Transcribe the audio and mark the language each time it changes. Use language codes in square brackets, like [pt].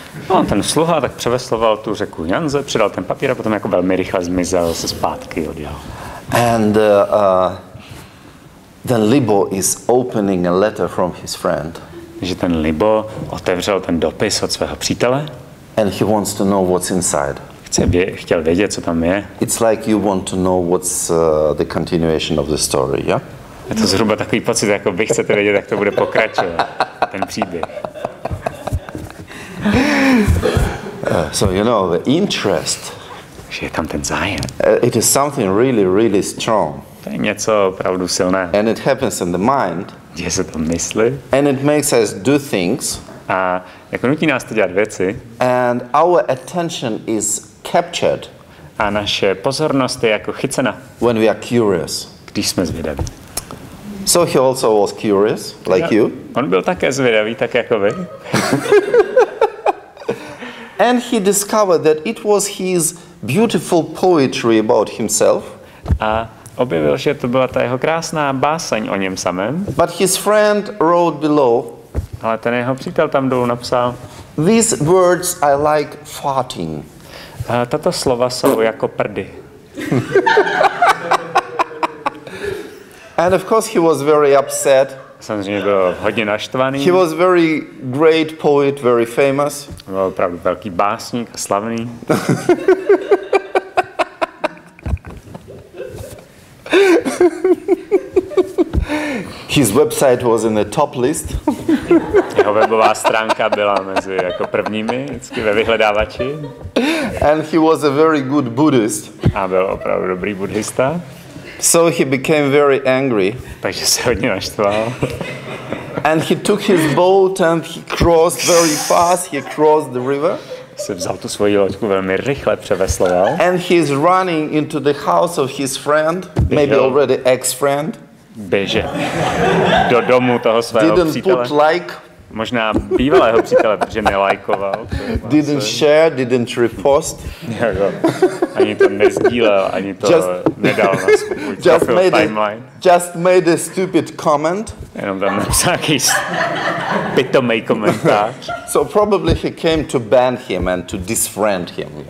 [cs] No, ten sluha tak převesloval tu řeku Yangtze, předal ten papír a potom jako velmi rychle zmizel se zpátky odjel. [en] And then Libo is opening a letter from his friend. [cs] Že ten Libo otevřel ten dopis od svého přítele. [en] And he wants to know what's inside. [cs] Chtěl vědět, co tam je. [en] It's like you want to know what's the continuation of the story, yeah? [cs] Je to zhruba takový pocit, jako vy chcete vědět, jak to bude pokračovat, ten příběh. [en] So you know the interest. [cs] Že je tam ten zájem. [en] It is something really, really strong. [cs] To je něco opravdu silné. [en] And it happens in the mind. [cs] Děje se to mysli. [en] And it makes us do things. [cs] A jako nutí nás to dělat věci. [en] And our attention is captured. [cs] A naše pozornost je jako chycena. [en] When we are curious. [cs] Když jsme zvědaví. [en] So he also was curious, like you. [cs] On byl také zvědavý, tak jako vy. [en] And he discovered that it was his beautiful poetry about himself. [cs] A objevil, že to byla ta jeho krásná báseň o něm samém. [en] But his friend wrote below. [cs] Ale ten jeho přítel tam dolů napsal. [en] These words I like farting. [cs] Tato slova jsou jako prdy. [en] And of course he was very upset. [cs] Samozřejmě byl hodně naštvaný. [en] He was very great poet, very famous. [cs] Byl opravdu velký básník a slavný. [en] His website was in the top list. [cs] Jeho webová stránka byla mezi jako prvními vždycky ve vyhledávači. [en] And he was a very good Buddhist. [cs] A byl opravdu dobrý buddhista. [en] So he became very angry. [cs] Takže se hodně naštval. [en] And he took his boat and he crossed very fast. He crossed the river. [cs] Se vzal tu svoji loďku velmi rychle převesloval. [en] And he's running into the house of his friend, maybe already ex-friend. [cs] Běže do domu toho svého přítele. [en] Didn't put like. [cs] Možná bývalého přítele, protože nelajkoval. [en] Didn't share, didn't repost. [cs] Ani to nezdílel, ani to nedal na svůj profil timeline. [en] Just made a stupid comment. [cs] Jenom tam napsal nějaký pitomej komentář. [en] So probably he came to ban him and to disfriend him.